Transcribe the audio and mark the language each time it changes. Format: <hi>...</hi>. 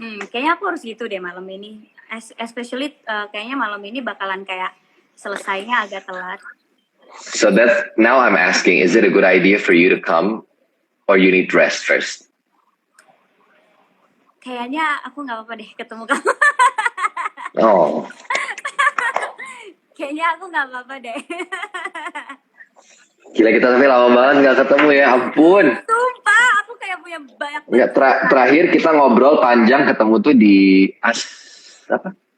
<id>Kayaknya aku harus gitu deh malam ini. Especially kayaknya malam ini bakalan kayak selesainya agak telat.</id> <en>So that now I'm asking, is it a good idea for you to come, or you need rest first?</en> <id>Kayaknya aku nggak apa-apa deh ketemu kamu. Oh. Kayaknya aku nggak apa-apa deh. Gila, kita tapi lama banget nggak ketemu ya, ampun. Sumpah, aku kayak punya banyak. Nggak, terakhir kita ngobrol panjang ketemu tuh di apa?</id>